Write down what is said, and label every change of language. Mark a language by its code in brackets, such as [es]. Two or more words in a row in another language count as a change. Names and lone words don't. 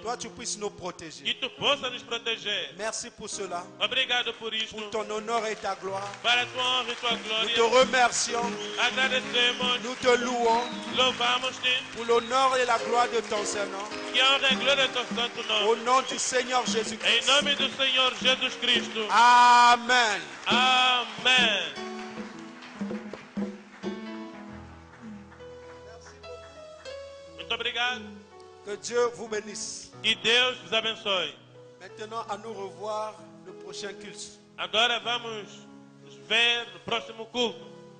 [fr] Toi, tu puisses nous que protéger. [pt] Tu possa nos proteger. [fr] Merci pour cela, [pt] Obrigado por isto, [fr] pour ton honneur et ta gloire. [pt] para a tua honra e tua [fr] Nous te [pt] glória. [fr] remercions, [pt] Agradecemos, [fr] nous te louons [pt] louvamos-te, [fr] pour l'honneur et la gloire de ton Seigneur. [pt] que a honra e glória é teu santo [fr] Au [pt] nome. [fr] nom du Seigneur [pt] Em [fr] Jésus-Christ. [pt] nome do Senhor Jesus Cristo. Amen. Amém. Muito obrigado. [fr] Que Dieu vous bénisse. [pt] Que Deus vos abençoe. [fr] Maintenant, à nous revoir le prochain culte. [pt] Agora vamos nos ver no próximo culto.